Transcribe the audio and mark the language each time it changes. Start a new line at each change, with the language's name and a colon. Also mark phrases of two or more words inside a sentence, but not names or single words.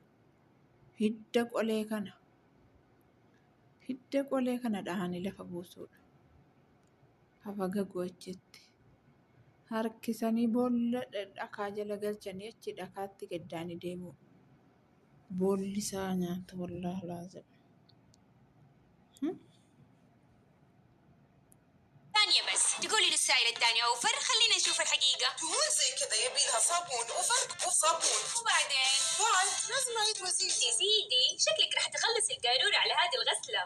Oromo: Hidda qolee kana dhahanii lafa buusuudha. Hafa gagoo achitti harkisanii boolla dhakaa jala galchanii achi dhakaatti gaddaanii deemu. Boolli isaa nyaata
Arabic: والله لازم. ثانية بس تقولي للسائل الثاني أوفر خلينا نشوف الحقيقة. دهون زي كذا يبيلها صابون وفرق وصابون وبعدين بعد لازم أعيد وزيد. يا سيدي شكلك راح تخلصي القارورة على هذه الغسلة.